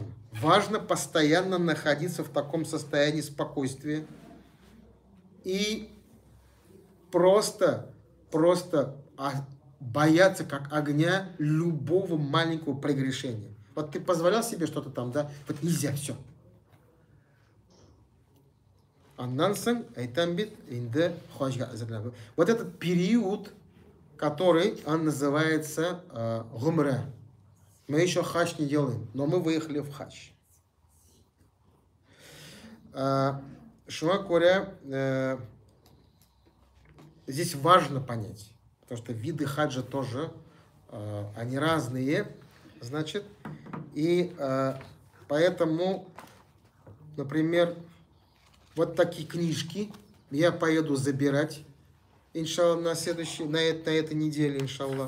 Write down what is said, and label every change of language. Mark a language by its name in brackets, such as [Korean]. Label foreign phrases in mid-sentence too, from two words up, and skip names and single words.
[Russian] Важно постоянно находиться в таком состоянии спокойствия и просто бояться как огня любого маленького прегрешения. Вот ты позволял себе что-то там, да? Вот нельзя, все. [Tatar] Аннан соң айтам бит инде хаджга әзерләнеп. [Russian] Вот этот период, который он называется гумра. Мы еще хадж не делаем, но мы выехали в хадж. Шума говоря, здесь важно понять, потому что виды хаджа тоже, они разные, значит, и поэтому, например, вот такие книжки я поеду забирать, иншаллах, на этой неделе, иншаллах.